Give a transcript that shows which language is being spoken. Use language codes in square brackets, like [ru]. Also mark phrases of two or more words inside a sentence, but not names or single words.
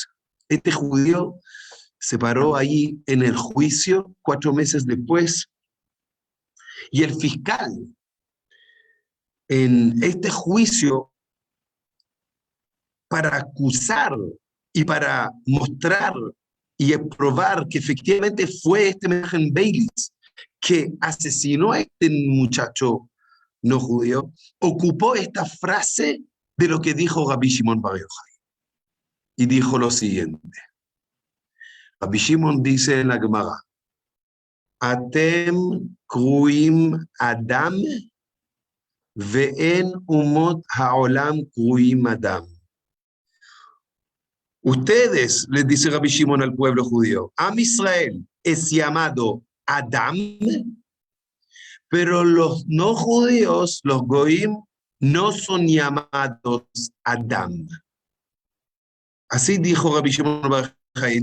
[es] Este judío se paró ahí en el juicio 4 meses después y el fiscal en este juicio, para acusar y para mostrar y probar que efectivamente fue este Menachem Beilis que asesinó a este muchacho no judío, ocupó esta frase de lo que dijo Rabbi Shimon Bar Yochai. Y dijo lo siguiente. Rabbi Shimon dice en la Gemara, [he] אתם קרויים אדם ואין אומות העולם קרויים אדם. [es] Ustedes, les dice Rabbi Shimon al pueblo judío, [he] עם ישראל [es] es llamado Adam, pero los no judíos, los goim, no son llamados Adam. Así dijo Rabbi Shimon Bar Yochai.